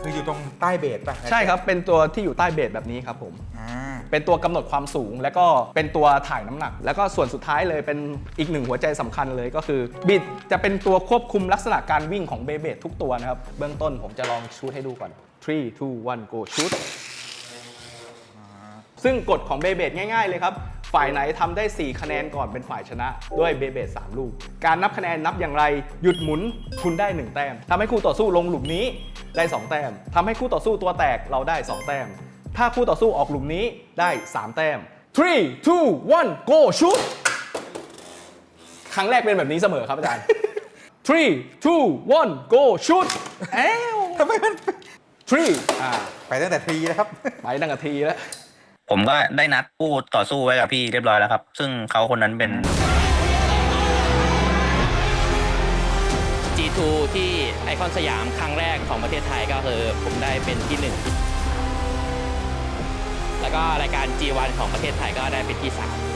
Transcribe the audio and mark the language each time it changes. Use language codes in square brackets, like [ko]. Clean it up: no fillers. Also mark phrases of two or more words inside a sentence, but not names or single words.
[th] คืออยู่ตรงใต้เบสป่ะ ใช่ครับเป็นตัวที่อยู่ใต้เบสแบบนี้ครับผมเป็นตัวกำหนดความสูงแล้วก็เป็นตัวถ่ายน้ำหนักแล้วก็ส่วนสุดท้ายเลยเป็นอีก1 หัวใจสำคัญเลยก็คือบิดจะเป็นตัวควบคุมลักษณะการวิ่งของเบเบดทุกตัวนะครับเบื้องต้นผมจะลองชูตให้ดูก่อน3 2 1 [en] go shoot [th] ซึ่งกฎของเบเบดง่ายๆเลยครับฝ่ายไหนทำได้4 คะแนนก่อนเป็นฝ่ายชนะด้วยเบเบด3 ลูกการนับคะแนนนับอย่างไรหยุดหมุนคุณได้1 แต้มทำให้คู่ต่อสู้ลงหลุมนี้ได้2 แต้มทำให้คู่ต่อสู้ตัวแตกเราได้2 แต้มถ้าคู่ต่อสู้ออกหลุมนี้ได้3 แต้ม3 2 1 [en] go shoot [th] ครั้งแรกเป็นแบบนี้เสมอครับอาจารย์3 2 1 [en] go shoot [th] ทำไมมัน 3 ไปตั้งแต่ทีนะครับ ไปตั้งแต่ทีแล้ว ผมก็ได้นัดคู่ต่อสู้ไว้กับพี่เรียบร้อยแล้วครับซึ่งเขาคนนั้นเป็น G2 ที่ไอคอนสยามครั้งแรกของประเทศไทยก็คือผมได้เป็นที่ 1แล้วก็รายการ G1 ของประเทศไทยก็ได้เป็นที่ 3